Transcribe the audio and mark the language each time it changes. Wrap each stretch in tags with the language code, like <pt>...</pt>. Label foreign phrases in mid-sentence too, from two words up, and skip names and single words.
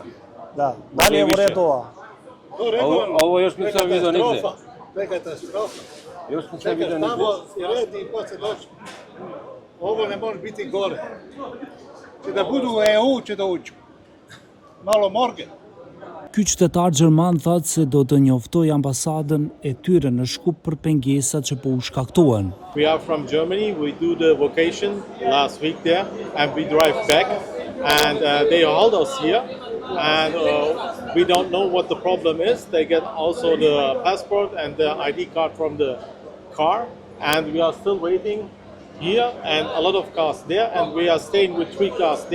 <bs>Da, da li je u redu ova? Ovo još nisam vidio nigde. To je katastrofa. Još nisam vidio nigde. Tamo je red i poslije doći. Ovo ne može biti gore. Će da budu u EU, će da uđu. Malo morgen.</bs> <sq>Ky qytetar gjerman thot se do të njoftoj ambasadën e tyre në Shkup për pengesat që po u shkaktohen.</sq> <en>We are from Germany. We do the vacation last week there, and we drive back. And they hold us here, and we don't know what the problem is. They get also the passport and the ID card from the car, and we are still waiting here, and a lot of cars there, and we are staying with 3 cars there.</en>